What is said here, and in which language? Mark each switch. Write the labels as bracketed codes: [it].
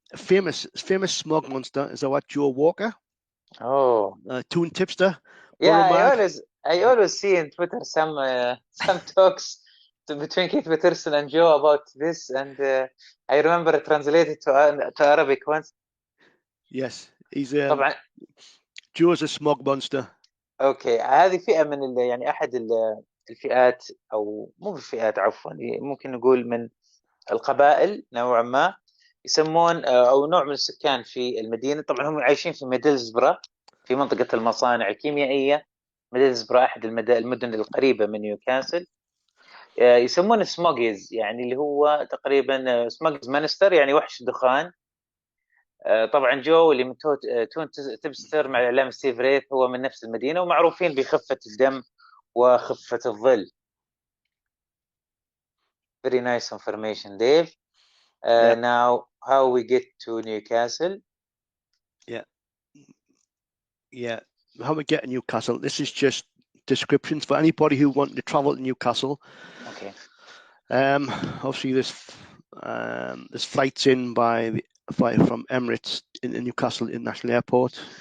[en] a famous smog monster is our Joe Walker. Toon tipster. Yeah, I always see in Twitter some talks between Keith Patterson and Joe about this, and I remember it translated to Arabic once. Yes, he's [ar] طبعا [en] Joe's a smog monster. [ar] اوكي، هذه فئة من يعني احد الفئات، او مو بالفئات عفوا، ممكن نقول من القبائل نوعا ما، يسمون او نوع من السكان في المدينة. طبعا هم عايشين في ميدلزبرا في منطقة المصانع الكيميائية. ميدلزبرا احد المدن القريبة من نيوكاسل. يسمونه سموجيز، يعني اللي هو تقريبا سموجيز مانستر، يعني وحش دخان. طبعا جو اللي من تون تبستر مع الاعلام ستيف ريث هو من نفس المدينه، ومعروفين بخفه الدم وخفه الظل. [en] Very nice information, Dave. Yeah. Now how we get to Newcastle. Yeah, how we get to Newcastle. This is just descriptions for anybody who wants to travel to Newcastle. Okay. Obviously there's flights in from Emirates into Newcastle International Airport.